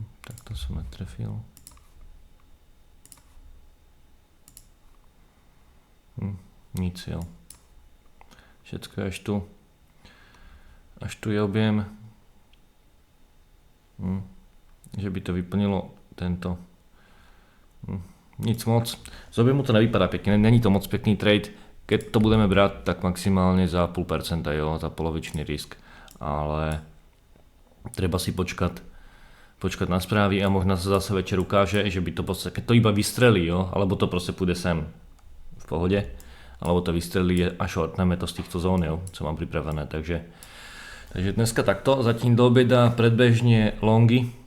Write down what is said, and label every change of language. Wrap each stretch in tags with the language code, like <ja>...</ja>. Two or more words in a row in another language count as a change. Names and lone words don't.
<sk>Tak to som netrefil. Nic, jo. Všetko je až tu. Až tu je objem. Že by to vyplnilo tento.</sk> <cs>Nic moc. Z objemu to nevypadá pekne, není to moc pekný trade.</cs> <sk>Keď to budeme brať, tak maximálne za 0,5%, jo, za polovičný risk. Ale treba si počkať na správy a možno sa zase večer ukáže, že by to proste, keď to iba vystrelí, jo, alebo to proste pôjde sem v pohode, alebo to vystrelí a shortneme to z týchto zón, jo, co mám pripravené, takže dneska takto, zatím do obeda predbežne longy</sk>